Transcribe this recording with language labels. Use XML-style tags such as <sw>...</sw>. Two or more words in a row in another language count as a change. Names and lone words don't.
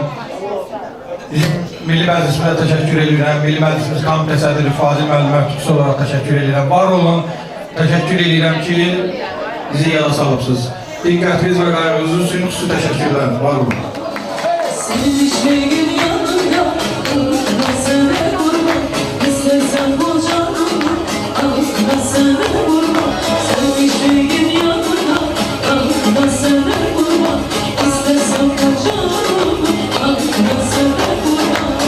<az>Bizim Milli Məclisimizə təşəkkür edirəm, Milli Məclisimiz komitə sədri Fazil müəllimə xüsusi olaraq təşəkkür edirəm. Var olun, təşəkkür edirəm ki, bizi yada salıbsınız. Diqqətiniz və qayğınız üçün xüsusi təşəkkürlər, var olun.</az> <tr>Sevişmeyin yanında, sene vurma, istesen bu canımı, sene vurma. Sevişmeyin yanında, sene vurma, istesen bu canımı, sene vurma.</tr>